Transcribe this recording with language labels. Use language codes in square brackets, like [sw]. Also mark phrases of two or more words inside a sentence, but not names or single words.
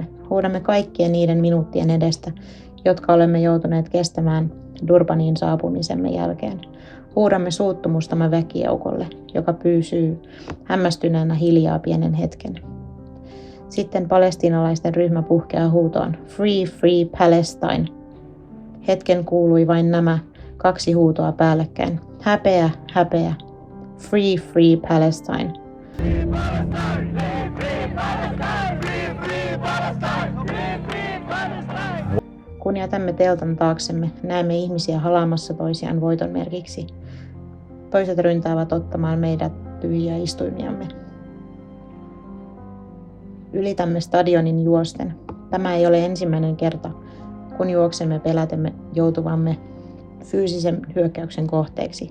[fi] Huudamme kaikkien niiden minuuttien edestä, jotka olemme joutuneet kestämään Durbaniin saapumisemme jälkeen. Huudamme suuttumustamme väkijoukolle, joka pysyy hämmästyneenä hiljaa pienen hetken. Sitten palestiinalaisten ryhmä puhkeaa huutoon: [en] Free, free Palestine. [fi] Hetken kuului vain nämä 2 huutoa päällekkäin. Häpeä, häpeä. [en] Free, free Palestine. Free Palestine, free Palestine, free Palestine, free Palestine. [fi] Kun jätämme teltan taaksemme, näemme ihmisiä halaamassa toisiaan voiton merkiksi. Toiset ryntäävät ottamaan meidät tyhjiä istuimiamme. Ylitämme stadionin juosten. Tämä ei ole ensimmäinen kerta, kun juoksemme pelätemme joutuvamme fyysisen hyökkäyksen kohteeksi.